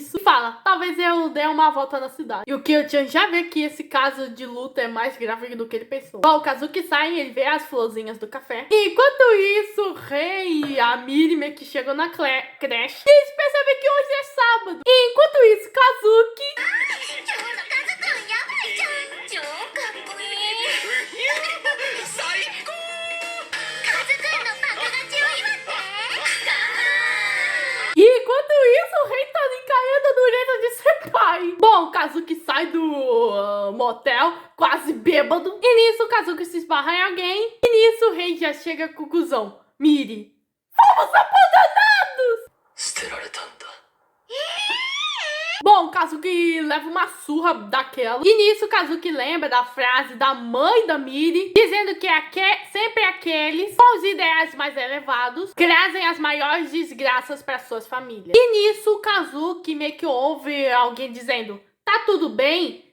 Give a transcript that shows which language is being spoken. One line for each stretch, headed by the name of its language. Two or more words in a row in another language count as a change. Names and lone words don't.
Portuguese: E fala, talvez eu dê uma volta na cidade. E o Kyo-chan já vê que esse caso de luta é mais grave do que ele pensou. Bom, o Kazuki sai e ele vê as florzinhas do café. E enquanto isso, o Rei e a Miri meio que chegam na creche. E eles percebem que hoje é sábado. E enquanto isso, Kazuki...
Japanese: 今日のカズくんやばいじゃん。超かっこいい。最高。カズくんの爆勝ちを祝って。かー
Portuguese: E enquanto isso, o Rei tá encarando no jeito de ser pai. Bom, o Kazuki sai do motel, quase bêbado. E nisso, o Kazuki se esbarra em alguém. E nisso, o Rei já chega à conclusão. Miri, fomos abandonados!
Japanese: 捨てられたんだ。
Portuguese: Bom, o Kazuki leva uma surra daquela. E nisso, o Kazuki lembra da frase da mãe da Miri, dizendo que sempre aqueles com os ideais mais elevados trazem as maiores desgraças para suas famílias. E nisso, o Kazuki meio que ouve alguém dizendo, tá tudo bem?